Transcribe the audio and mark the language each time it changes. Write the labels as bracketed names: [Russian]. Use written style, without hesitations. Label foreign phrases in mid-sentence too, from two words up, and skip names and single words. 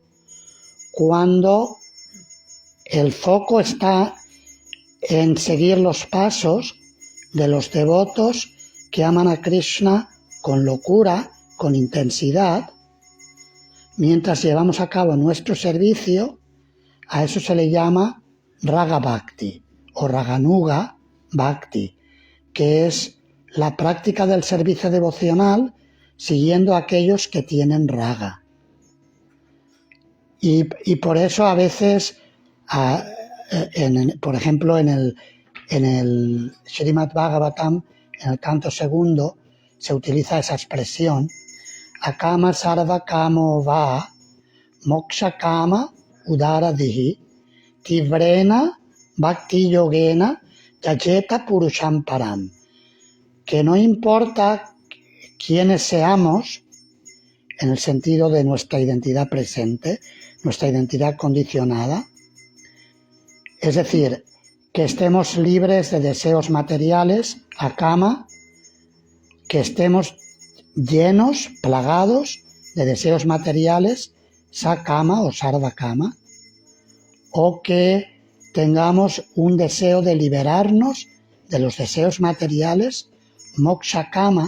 [Spanish] Cuando el foco está en seguir los pasos de los devotos que aman a Krishna con locura, con intensidad, mientras llevamos a cabo nuestro servicio, a eso se le llama Raga Bhakti o Raganuga Bhakti, que es la práctica del servicio devocional siguiendo a aquellos que tienen raga. Y por eso a veces, por ejemplo, en el Srimad Bhagavatam, en el canto segundo, se utiliza esa expresión, [Sanskrit] अकाम सर्व कामो वा मोक्ष काम उदार धीः तीव्रेण भक्ति योगेन यजेत पुरुषं परम्. [Spanish] Que no importa quiénes seamos, en el sentido de nuestra identidad presente, nuestra identidad condicionada, es decir, que estemos libres de deseos materiales, akama, que estemos llenos, plagados de deseos materiales, sakama o sarvakama, o que tengamos un deseo de liberarnos de los deseos materiales, mokshakama.